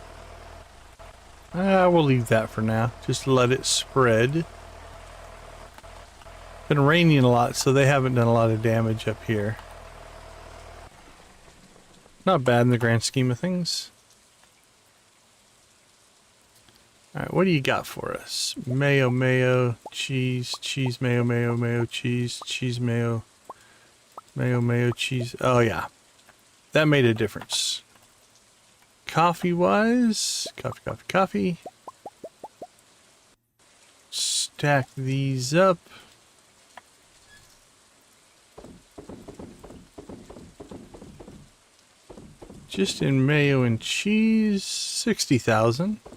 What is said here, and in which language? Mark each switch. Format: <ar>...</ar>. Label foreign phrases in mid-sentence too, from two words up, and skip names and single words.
<en>We'll leave that for now. Just let it spread. Been raining a lot, so they haven't done a lot of damage up here. Not bad in the grand scheme of things. Alright, what do you got for us? Mayo, mayo, cheese, cheese, mayo, mayo, mayo, cheese, cheese, mayo, mayo, mayo, cheese. Oh yeah, that made a difference. Coffee-wise, coffee, coffee, coffee. Stack these up. Just in mayo and cheese, 60,000.</en>